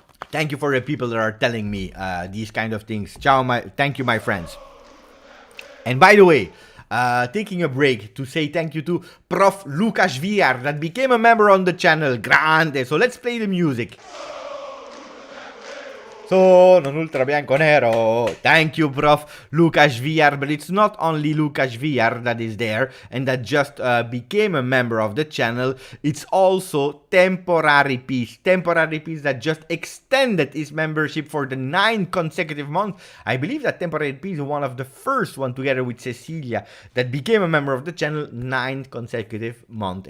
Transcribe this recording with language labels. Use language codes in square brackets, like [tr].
[en] Thank you for the people that are telling me these kind of things. Thank you, my friends. And by the way, taking a break to say thank you to Prof. Lucas Villar that became a member on the channel. Grande. So let's play the music. [it] Sono un ultra bianco nero. [en] Thank you, Prof. Lucas Villar. But it's not only Lucas Villar that is there and that just became a member of the channel. It's also Temporary Peace. Temporary Peace that just extended his membership for the 9 consecutive months. I believe that Temporary Peace is one of the first one together with Cecilia that became a member of the channel 9 consecutive months.